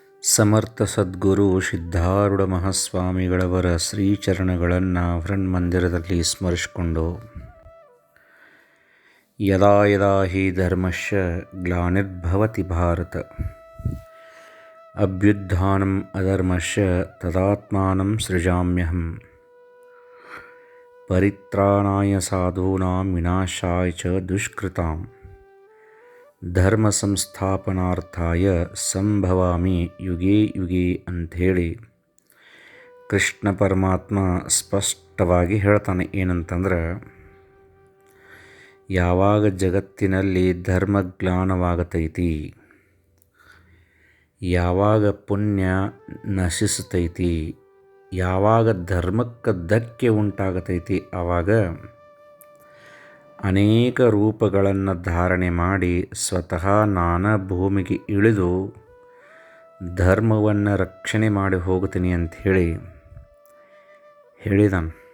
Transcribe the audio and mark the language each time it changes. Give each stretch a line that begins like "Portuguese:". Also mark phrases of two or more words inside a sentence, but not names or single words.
Kannada: ಸಮರ್ಥ ಸದ್ಗುರು ಸಿದ್ಧಾರೂಢ ಮಹಾಸ್ವಾಮಿಗಳವರ ಶ್ರೀಚರಣಗಳನ್ನು ಮಂದಿರದಲ್ಲಿ ಸ್ಮರಿಸಿಕೊಂಡು
Sanskrit: ಯದಾ ಯದಾ ಹಿ ಧರ್ಮಸ್ಯ ಗ್ಲಾನಿರ್ಭವತಿ ಭಾರತ ಅಭ್ಯುತ್ಥಾನಂ ಅಧರ್ಮಸ್ಯ ತದಾತ್ಮಾನಂ ಸೃಜಾಮ್ಯಹಂ ಪರಿತ್ರಾಣಾಯ ಸಾಧೂನಾಂ ವಿನಾಶಾಯ ಚ ದುಷ್ಕೃತಾಂ ಧರ್ಮ ಸಂಸ್ಥಾಪನಾರ್ಥಾಯ ಸಂಭವಾಮಿ ಯುಗೇ ಯುಗೇ
Kannada: ಅಂಥೇಳಿ ಕೃಷ್ಣ ಪರಮಾತ್ಮ ಸ್ಪಷ್ಟವಾಗಿ ಹೇಳ್ತಾನೆ. ಏನಂತಂದ್ರೆ, ಯಾವಾಗ ಜಗತ್ತಿನಲ್ಲಿ ಧರ್ಮಗ್ಲಾನವಾಗತೈತಿ, ಯಾವಾಗ ಪುಣ್ಯ ನಶಿಸ್ತೈತಿ, ಯಾವಾಗ ಧರ್ಮಕ್ಕೆ ಧಕ್ಕೆ ಉಂಟಾಗತೈತಿ, ಆವಾಗ ಅನೇಕ ರೂಪಗಳನ್ನು ಧಾರಣೆ ಮಾಡಿ ಸ್ವತಃ ನಾನಾ ಭೂಮಿಗೆ ಇಳಿದು ಧರ್ಮವನ್ನು ರಕ್ಷಣೆ ಮಾಡಿ ಹೋಗ್ತೀನಿ ಅಂಥೇಳಿ ಹೇಳಿದನು.